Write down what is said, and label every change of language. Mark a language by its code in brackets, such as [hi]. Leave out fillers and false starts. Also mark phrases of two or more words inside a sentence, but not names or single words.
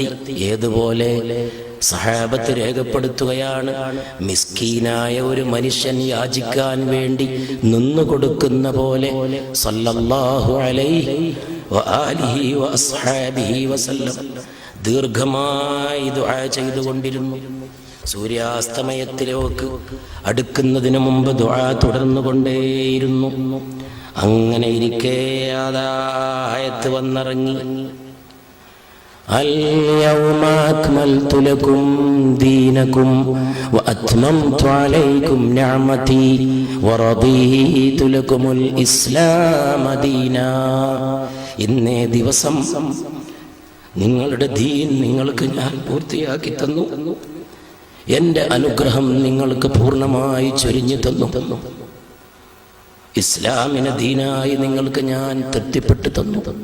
[ml] ഏതുപോലെ സഹാബത്ത് രേഖപ്പെടുത്തുകയാണ്, മിസ്കീനായ ഒരു മനുഷ്യൻ യാചിക്കാൻ വേണ്ടി നിന്നുകൊടുക്കുന്ന പോലെ [ar] صلى الله عليه وآله وأصحابه وسلم [ml] ദീർഘമായി ദുആ ചെയ്തുകൊണ്ടിരുന്നു. സൂര്യാസ്തമയത്തിലേക്ക് അടുക്കുന്നതിന് മുമ്പ് ദുആ തുടർന്നുകൊണ്ടേയിരുന്നു. അങ്ങനെ ഇരിക്കെ ആയത്ത് വന്നിറങ്ങി. [ar] اليوم أكملت لكم دينكم وأتممت عليكم نعمتي ورضيت لكم الإسلام دينا. [ml] ഇന്നേ ദിവസം നിങ്ങളുടെ ദീൻ നിങ്ങൾക്ക് ഞാൻ പൂർത്തിയാക്കി തന്നു. എൻ്റെ അനുഗ്രഹം നിങ്ങൾക്ക് പൂർണ്ണമായി ചൊരിഞ്ഞു തന്നു. ഇസ്ലാമിനെ ദീനായി നിങ്ങൾക്ക് ഞാൻ തൃപ്തിപ്പെട്ടു തന്നു.